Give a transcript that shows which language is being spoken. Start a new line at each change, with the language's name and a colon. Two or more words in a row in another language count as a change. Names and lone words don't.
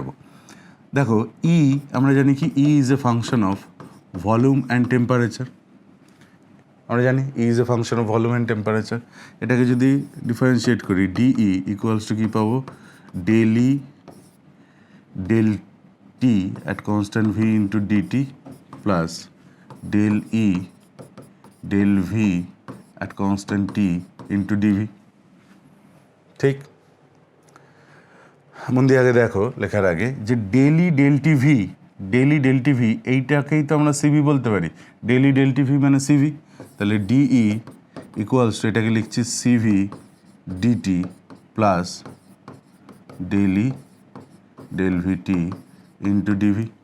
Bangla: দেখো ই আমরা জানি কি,
English: E is a function of volume and temperature.
Bangla: আমরা জানি
English: E is a function of volume and temperature.
Bangla: এটাকে যদি ডিফারেন্সিয়েট করি,
English: dE equals to
Bangla: কী পাবো,
English: ডেলি ডেল T at constant V into dt plus del E del V at constant T into dV।
Bangla: ঠিক, মন দিয়ে আগে দেখো লেখার আগে যে
English: del E del T V
Bangla: এইটাকেই তো আমরা সিভি বলতে পারি।
English: del E del T V মানে CV, তাহলে dE equals to
Bangla: এটাকে লিখছি
English: CV dT plus del E del V T into dV.